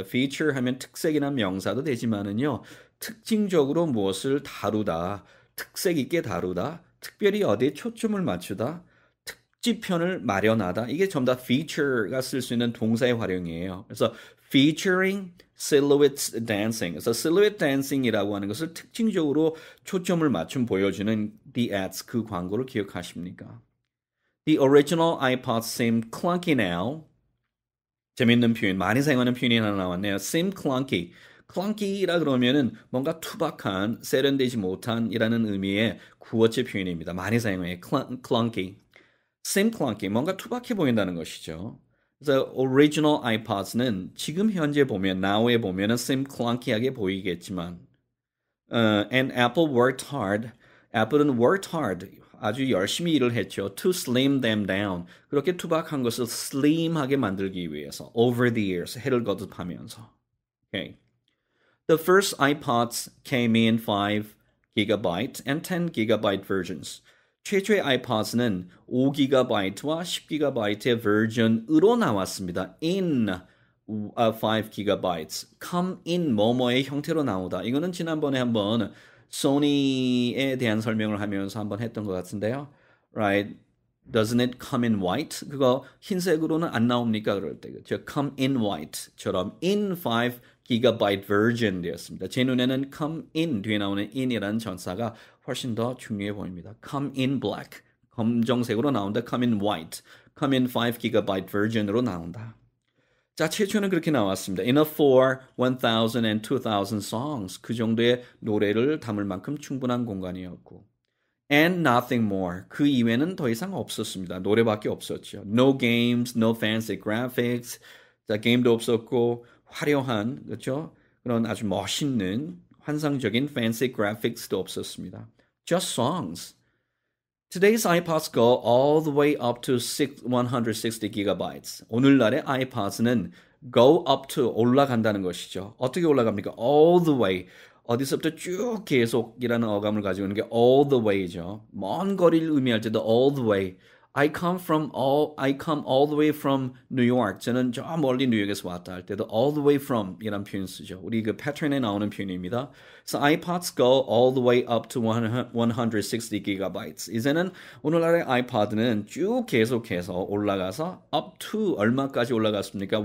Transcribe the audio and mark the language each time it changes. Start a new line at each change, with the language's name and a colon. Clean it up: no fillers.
Korean: feature 하면 특색이나 명사도 되지만은요, 특징적으로 무엇을 다루다, 특색 있게 다루다, 특별히 어디에 초점을 맞추다, 특집편을 마련하다. 이게 전부 다 feature가 쓸 수 있는 동사의 활용이에요.
English: 그래서 featuring silhouettes dancing.
Korean: 그래서 silhouette dancing이라고 하는 것을 특징적으로 초점을 맞춤 보여주는
English: the ads,
Korean: 그 광고를 기억하십니까?
English: The original iPods seem clunky now.
Korean: 재밌는 표현, 많이 사용하는 표현이 하나 나왔네요.
English: seem clunky.
Korean: clunky라 그러면은 뭔가 투박한, 세련되지 못한이라는 의미의 구어체 표현입니다. 많이 사용해요. clunky. seem clunky. 뭔가 투박해 보인다는 것이죠. 그래서 original iPods는 지금 현재 보면, now에 보면은 seem clunky하게 보이겠지만,
English: and Apple worked hard.
Korean: 애플은 worked hard. 아주 열심히 일을 했죠.
English: To slim them down.
Korean: 그렇게 투박한 것을 slim하게 만들기 위해서.
English: Over the years.
Korean: 해를 거듭하면서.
English: Okay. The first iPods came in 5 gigabyte and 10 gigabyte versions.
Korean: 최초의 iPods는 5GB와 10GB의 버전으로 나왔습니다. in 5GB, come in 뭐뭐의 형태로 나오다. 이거는 지난번에 한번 소니에 대한 설명을 하면서 한번 했던 것 같은데요.
English: Right? Doesn't it come in white?
Korean: 그거 흰색으로는 안 나옵니까? 그럴 때. 그렇죠? Come in white처럼 in 5GB version 되었습니다. 제 눈에는 come in 뒤에 나오는 in이라는 전사가 훨씬 더 중요해 보입니다.
English: Come in black.
Korean: 검정색으로 나온다.
English: Come in white.
Korean: Come in 5GB version으로 나온다. 자, 최초는 그렇게 나왔습니다.
English: Enough for 1,000 and 2,000 songs.
Korean: 그 정도의 노래를 담을 만큼 충분한 공간이었고.
English: And nothing more.
Korean: 그 이외에는 더 이상 없었습니다. 노래밖에 없었죠.
English: No games, no fancy graphics.
Korean: 자, 게임도 없었고 화려한, 그렇죠? 그런 아주 멋있는 환상적인 fancy graphics도 없었습니다.
English: Just songs. Today's iPods go all the way up to 160 gigabytes.
Korean: 오늘날의 iPods는 go up to 올라간다는 것이죠. 어떻게 올라갑니까?
English: All the way.
Korean: 어디서부터 쭉 계속이라는 어감을 가지고 있는 게 all the way죠. 먼 거리를 의미할 때도 all the way.
English: I come all the way from New York.
Korean: 저는 저 멀리 뉴욕에서 왔다 할 때도 all the way from 이란 표현 쓰죠. 우리 그 패턴에 나오는 표현입니다.
English: So iPods go all the way up to 160 gigabytes.
Korean: 이제는 오늘날의 iPod는 쭉 계속해서 올라가서 up to 얼마까지 올라갔습니까?